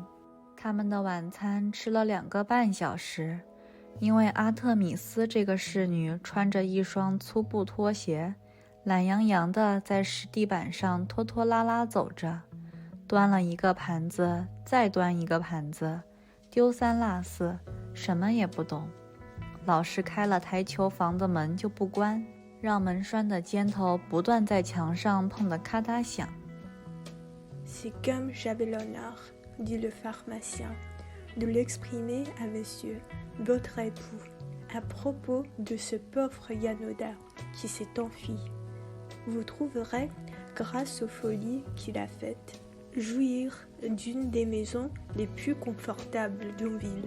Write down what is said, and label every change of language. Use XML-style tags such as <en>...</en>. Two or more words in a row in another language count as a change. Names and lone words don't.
<zh>他们的晚餐吃了2个半小时，因为阿特米斯这个侍女穿着一双粗布拖鞋，懒洋洋地在石地板上拖拖拉拉走着，端了一个盘子，再端一个盘子，丢三落四，什么也不懂。老是开了台球房的门就不关，让门栓的尖头不断在墙上碰得咔嗒响。</zh> <fr>C'est comme j'avais l'honneur, dit le pharmacien, de l'exprimer à monsieur, votre époux, à propos de ce pauvre Yanoda qui s'est enfui. Vous trouverez, grâce aux folies qu'il a faites, jouir d'une des maisons les plus confortables d'Onville.</fr>